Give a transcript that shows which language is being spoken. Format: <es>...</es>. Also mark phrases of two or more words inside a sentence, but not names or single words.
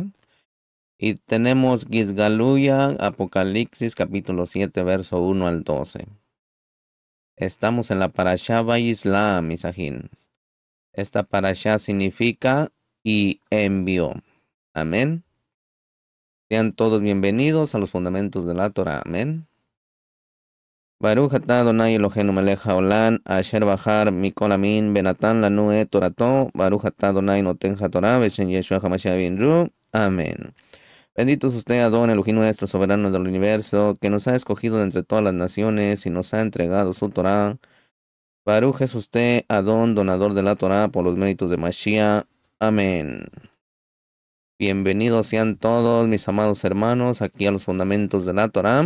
<es>Y tenemos Gizgaluya, Apocalipsis, capítulo 7, verso 1 al 12. Estamos en la Parashá Vayisla, Misajín. Esta Parashá significa y envió. Amén. Sean todos bienvenidos a los fundamentos de la Torah. Amén.</es> <he>ברוך אתה אדוני אלוהינו מלך העולם, אשר בחר מכל עמים ונתן לנו את תורתו, ברוך אתה אדוני נותן התורה, בשם ישוע המשיח בינרו.</he> <es>Amén. Bendito es usted, Adón, Elohim nuestro, soberano del universo, que nos ha escogido de entre todas las naciones y nos ha entregado su Torá. Baruch es usted, Adón, donador de la Torá, por los méritos de Mashiach. Amén. Bienvenidos sean todos mis amados hermanos aquí a los fundamentos de la Torá.</es>